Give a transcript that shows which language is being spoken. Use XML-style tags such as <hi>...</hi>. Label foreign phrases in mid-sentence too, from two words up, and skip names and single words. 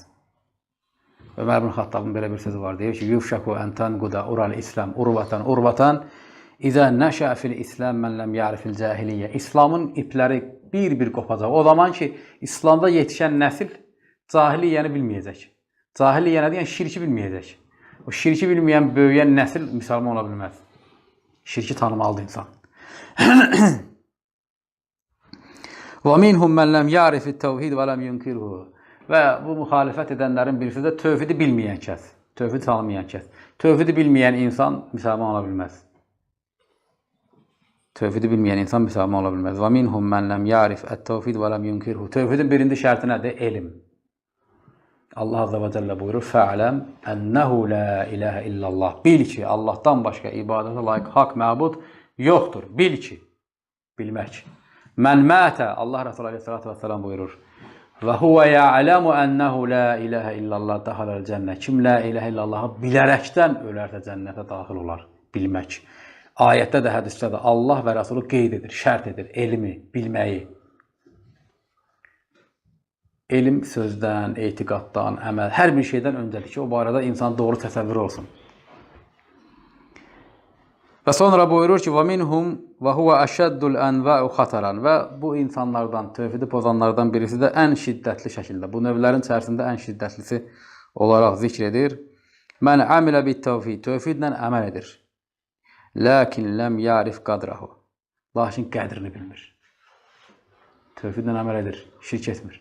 <az>Ömər ibn Xattabın belə bir sözü var, deyir ki,</az> <ar>يوشك أن تنقض عرى الإسلام عروة إذا نشأ في الإسلام من لم يعرف الجاهلية.</ar> <az>İslamın ipləri bir-bir qopacaq. O zaman ki, İslamda yetişən nəsil cahiliyyəni bilməyəcək. Cahiliyyə nədir? Yəni şirki bilməyəcək. O şirki bilməyən, böyüyən nəsil müsəlman ola bilməz. Şirki tanımalıdır insan.</az> <ar>وَمِنْهُمْ مَنْ لَمْ يَعْرِفِ التَّوْحِيدِ وَلَمْ يُنْكِرْهُ</ar> <az>Və bu müxalifət edənlərin birisi də tövhidi bilməyən kəs. Tövhid tanımayan kəs. Tövhidi bilməyən insan müsəlman ola bilməz. Tövhidi bilməyən insan müsəlman ola bilməz.</az> <ar>وَمِنْهُمْ مَنْ لَمْ يَعْرِفْ التَّوْحِيدِ وَلَمْ يُنْكِرْهُ</ar> <az>Tövhidin birinci şərti nədir? Elm. Allah</az> <ar>عز وجل</ar> <az>buyurur,</az> <ar>فَعْلَمْ أَنَّهُ لَا إِلَهَ إِلَّا اللّٰهِ</ar> <az>Bil ki, Allahdan başqa ibadətə layiq haqq məbud yoxdur. Bil ki, bilmək.</az> <ar>من مات,</ar> <az>Allah Resulü</az> <ar>عليه الصلاة والسلام buyurur, وهو يعلم أنه لا إله إلا الله دخل الجنة.</ar> <az>Kim</az> <ar>لا إله إلا الله</ar> <az>bilərəkdən ölərsə cənnətə daxil olar. Bilmək. Ayətdə də, hədisdə də Allah və Resulü qeyd edir, şərt edir, elmi, bilməyi. Elm sözdən, etiqaddan, əməl, hər bir şeydən öncədir ki, o barədə insan doğru təsəvvür olsun. Və sonra buyurur ki,</az> <ar>وَمِنْهُمْ وَهُوَ أَشَدُّ الْأَنْوَاءُ خَطَرًا</ar> <az>Və bu insanlardan, tövhidi pozanlardan birisi də ən şiddətli şəkildə, bu növlərin içərisində ən şiddətlisi olaraq zikr edir.</az> <ar>من عمل بالتوحيد,</ar> <az>tövhidlə əməl edir.</az> <ar>Lakin لم يعرف قدره.</ar> <az>Lakin qədrini bilmir. Tövhidlə əməl edir, şirk etmir.</az>